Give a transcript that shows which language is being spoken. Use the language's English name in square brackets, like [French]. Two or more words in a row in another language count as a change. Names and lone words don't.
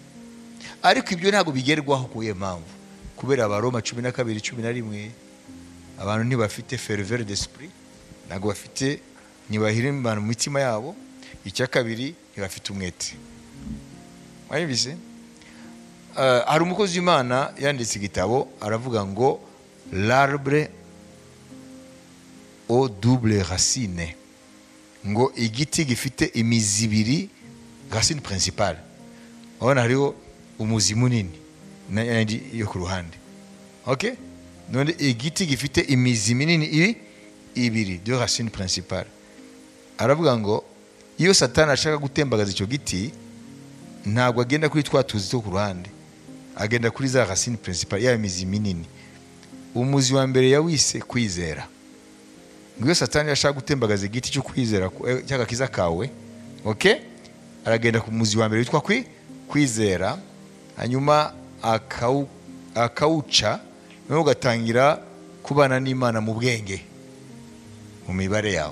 [Kinyarwanda] Ariko ibyo ntabwo bigerwaho kuye mpamvu, kubera Abaroma 12:11 abantu ntibafite [French] ferveur d'esprit, [Kinyarwanda] ntabwo bafite, ntibahirimbana mu mitima yabo. Icya kabiri, ntibafite umwete. Mwayibise? Hari umukozi w'Imana yanditse igitabo, aravuga ngo [French] l'arbre aux double racines, [Kinyarwanda] ngo igiti gifite imizi ibiri, [French] racine principale. [Kinyarwanda] Urabona hariho umuzi munini n'andi yo ku ruhande. Okay? None igiti gifite imizi minini ibiri, [French] deux racines principales. [Kinyarwanda] Aravuga ngo iyo Satani ashaka gutembagaza icyo giti, ntabwo agenda kuri twa tuzi two ku ruhande, agenda kuri za [French] racine principale, [Kinyarwanda] ya mizi minini. Umuzi wa mbere yawise kwizera. Ngo iyo Satani ashaka gutembagaza igiti cyo kwizera cy'agakiza kawe, okay, aragenda ku muzi wa mbere witwa kwizera, hanyuma akawuca, noneho ugatangira kubana n'Imana mu bwenge, mu mibare yawe.